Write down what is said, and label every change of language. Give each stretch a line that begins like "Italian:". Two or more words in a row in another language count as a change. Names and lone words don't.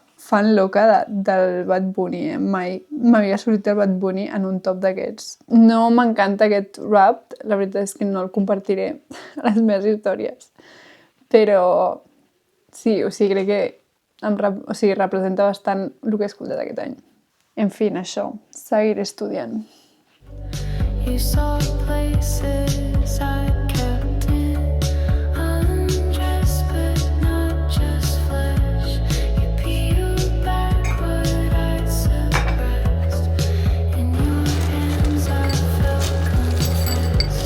Spanish: Fan loca
Catalan: del Bad Bunny, Mai m'havia sortit el Bad Bunny en un top d'aquests. No m'encanta aquest rap, la veritat és que no el compartiré a les meves històries. Però sí, crec que representa bastant el que he escoltat aquest any. En fi, això, seguiré estudiant.
English: You saw places I kept in undressed, but not just flesh. You peeled back what I'd suppressed. In your hands I felt confessed.